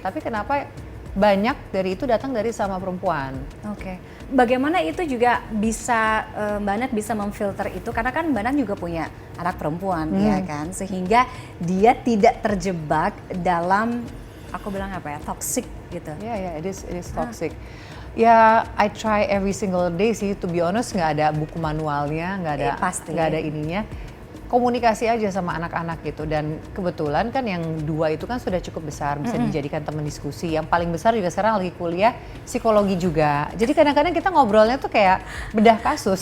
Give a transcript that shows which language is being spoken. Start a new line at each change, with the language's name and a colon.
Indonesian: Tapi kenapa banyak dari itu datang dari sama perempuan? Oke. Bagaimana itu juga bisa Mbak Nat bisa memfilter itu, karena kan Mbak Nat juga punya anak perempuan ya kan, sehingga dia tidak terjebak dalam, aku bilang apa ya, toxic gitu.
English: Yeah, it is toxic. Ya, I try every single day sih, to be honest.
Indonesian: Nggak ada buku manualnya, nggak ada ininya. Komunikasi aja sama anak-anak gitu. Dan kebetulan kan yang dua itu kan sudah cukup besar, bisa dijadikan teman diskusi. Yang paling besar juga sekarang lagi kuliah psikologi juga. Jadi kadang-kadang kita ngobrolnya tuh kayak bedah kasus.